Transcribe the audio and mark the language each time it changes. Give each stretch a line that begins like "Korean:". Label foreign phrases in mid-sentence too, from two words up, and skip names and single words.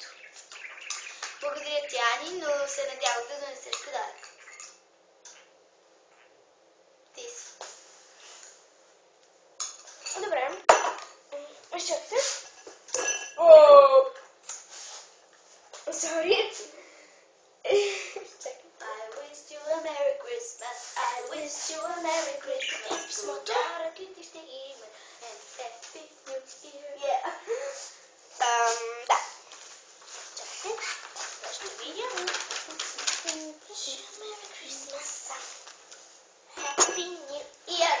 Bulgarian: Благодаря ти, Ани, но се надявах да донесеш подарък. Ти си. Добре. Изчакайте. Сори.
English: I wish you a Merry Christmas. I wish you a Merry Christmas.
Bulgarian: Писмото. Подаръките ще има.
English: And Happy New Year. Yeah.
Bulgarian: Да. Чакайте. Това ще видя.
English: Merry Christmas. Happy New Year.